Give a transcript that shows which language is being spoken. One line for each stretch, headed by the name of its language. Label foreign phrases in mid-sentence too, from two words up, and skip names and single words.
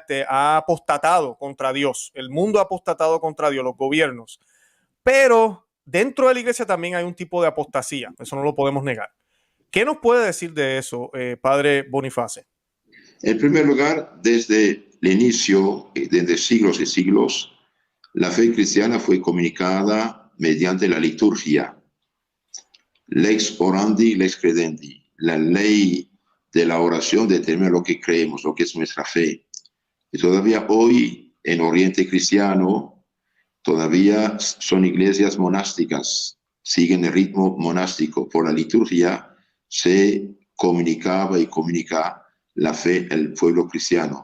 Spanish: Ha apostatado contra Dios, el mundo ha apostatado contra Dios, los gobiernos, pero dentro de la iglesia también hay un tipo de apostasía, eso no lo podemos negar. ¿Qué nos puede decir de eso, padre Boniface? En primer lugar, desde el inicio, desde siglos y siglos, la fe cristiana fue comunicada mediante la liturgia.
Latin: Lex orandi, lex credendi.
Spanish: La ley de la oración determina lo que creemos, lo que es nuestra fe. Y todavía hoy, en Oriente Cristiano, todavía son iglesias monásticas, siguen el ritmo monástico. Por la liturgia se comunicaba y comunica la fe del pueblo cristiano.